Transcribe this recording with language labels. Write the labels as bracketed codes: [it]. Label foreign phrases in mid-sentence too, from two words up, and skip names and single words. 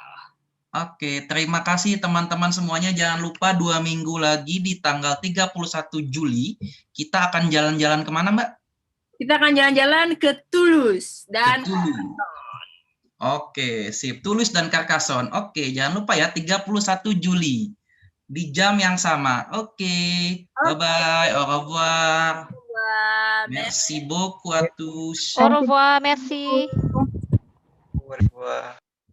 [id] Oke, terima kasih teman-teman semuanya. Jangan lupa 2 minggu lagi di tanggal 31 Juli kita akan jalan-jalan kemana, Mbak? Kita akan jalan-jalan ke Toulouse dan Oke, sip. Toulouse dan Carcassonne. Oke, jangan lupa ya 31 Juli di jam yang sama. Oke. [fr] Bye-bye. Au revoir. Merci beaucoup à tous. Au revoir, merci. Au revoir.